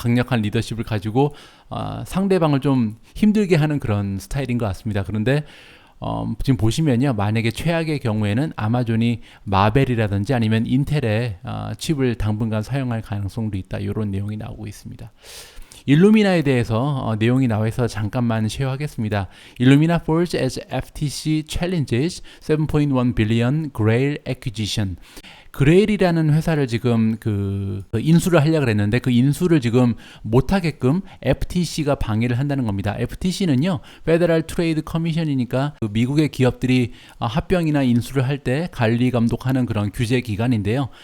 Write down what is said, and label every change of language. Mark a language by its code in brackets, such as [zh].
[ko] 강력한 리더십을 가지고 상대방을 좀 힘들게 하는 그런 스타일인 것 같습니다. 그런데 지금 보시면요, 만약에 최악의 경우에는 아마존이 마벨이라든지 아니면 인텔의 칩을 당분간 사용할 가능성도 있다. 이런 내용이 나오고 있습니다. 일루미나에 대해서 내용이 나와 있어서 잠깐만 쉐어하겠습니다. [en] Illumina falls as FTC challenges 7.1 billion Grail acquisition. [ko] 그레일이라는 회사를 지금 그 인수를 하려고 했는데 그 인수를 지금 못하게끔 FTC가 방해를 한다는 겁니다. FTC는요, Federal Trade Commission이니까 그 미국의 기업들이 합병이나 인수를 할 때 관리 감독하는 그런 규제 기관인데요.